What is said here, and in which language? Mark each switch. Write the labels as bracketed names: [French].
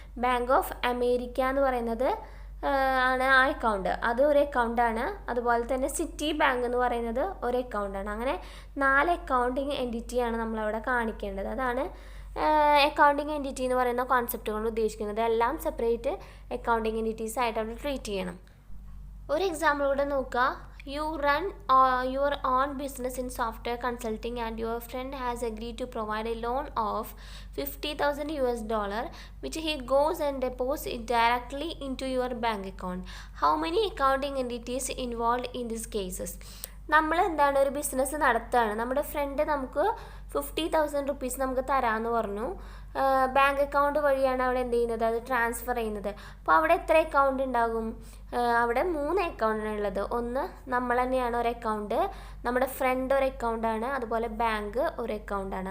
[Malayalam] Bank of America എന്ന് പറയുന്നത് ആണ് ആ അക്കൗണ്ട്, അത് ഒരു അക്കൗണ്ടാണ്. അതുപോലെ തന്നെ സിറ്റി ബാങ്ക് എന്ന് പറയുന്നത് ഒരു അക്കൗണ്ടാണ്. അങ്ങനെ 4 അക്കൗണ്ടിങ് എൻറ്റിറ്റിയാണ് നമ്മളവിടെ കാണിക്കേണ്ടത്. അതാണ് അക്കൗണ്ടിങ് എൻറ്റിറ്റി എന്ന് പറയുന്ന കോൺസെപ്റ്റ് കൊണ്ട് ഉദ്ദേശിക്കുന്നത്. എല്ലാം സെപ്പറേറ്റ് അക്കൗണ്ടിങ് എൻറ്റിറ്റീസ് ആയിട്ട് അവിടെ ട്രീറ്റ് ചെയ്യണം. ഒരു എക്സാമ്പിൾ കൂടെ നോക്കുക. [English] You run your own business in software consulting and your friend has agreed to provide a loan of $50,000 which he goes and deposits it directly into your bank account. How many accounting entities involved in these cases? [Malayalam] നമ്മൾ എന്താണ്, ഒരു business നടത്തുകയാണ്. നമ്മുടെ front നമുക്ക് 50,000 rupees നമുക്ക് തരാമെന്ന് പറഞ്ഞു. Bank account വഴിയാണ് അവിടെ എന്ത് ചെയ്യുന്നത്, അത് ട്രാൻസ്ഫർ ചെയ്യുന്നത്. അപ്പോൾ അവിടെ എത്ര അക്കൗണ്ട് ഉണ്ടാകും? അവിടെ 3 അക്കൗണ്ടാണ് ഉള്ളത്. ഒന്ന് നമ്മൾ തന്നെയാണ് ഒരു അക്കൗണ്ട്, നമ്മുടെ ഫ്രണ്ട് ഒരു അക്കൗണ്ടാണ്, അതുപോലെ ബാങ്ക് ഒരു അക്കൗണ്ടാണ്.